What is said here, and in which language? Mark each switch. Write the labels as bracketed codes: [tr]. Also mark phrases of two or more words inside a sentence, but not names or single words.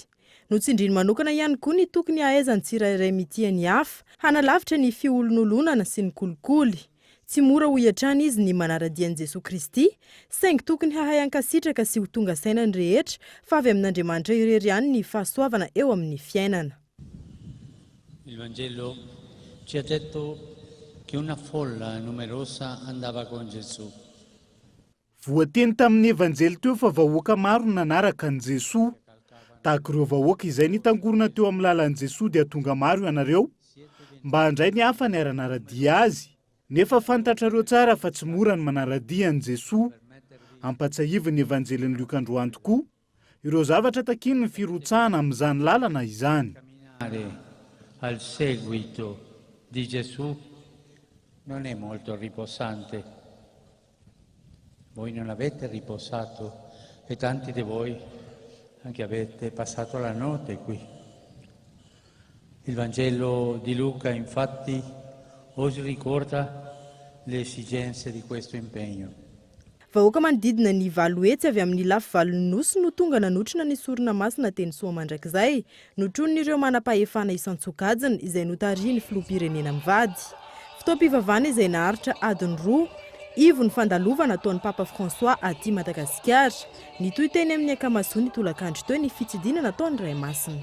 [mg] Notsindriny manokana ihany koa ny tokony ahaizany tsirairay mitiany hafa, hanalavitra ny fiolonolonana sy ny kolikoly. Tsy mora ho iatrany izy ny manaradian'i Jesosy Kristy, saingy tokony hahay ankasitraka sy ho tonga sainany rehetra fa avy amin'Andriamanitra irery ihany ny fahasoavana eo amin'ny fiainana. [it] Il Vangelo ci ha detto che una folla numerosa andava con Gesù. [mg] Voateny tamin'ny evanjely teo fa vahoaka maro nanaraka an Jesosy. Tahaka ireo vahoaka izay nitangorona teo amin'ny lalan'i Jesosy dia tonga maro ianareo mba handray ny hafa ny aranaradia azy. Nefa fantatrareo tsara fa tsy mora ny manaradia an Jesosy. Ampatsahivy ny evanjelin'ny Luka androany tokoa ireo zavatra takiny ny firotsahana amin'izany lalana izany. [it] Al seguito di Gesù non è molto riposante. Voi non avete riposato e tanti di voi anche avete passato la notte qui. Il Vangelo di Luca infatti oggi ricorda le esigenze di questo impegno. [mg] Vahoaka manodidina ny 7 hetsy avy amin'ny lafy 8 nosy no tonga nanotrina ny sorona masina teny Soa mandrakizay, notron'ireo manam-pahefana isan-tsokajina izay notarian'ny filoham-pirenena mivady. Fitaom-pivavahana izay naharitra adiny 2, ivo ny fandalovana ataon'ny Papa François aty Madagasikara, nitoy teny amin'ny ankamasoany tolakandro teo ny fitsidinana ataon'ny Ray Masina.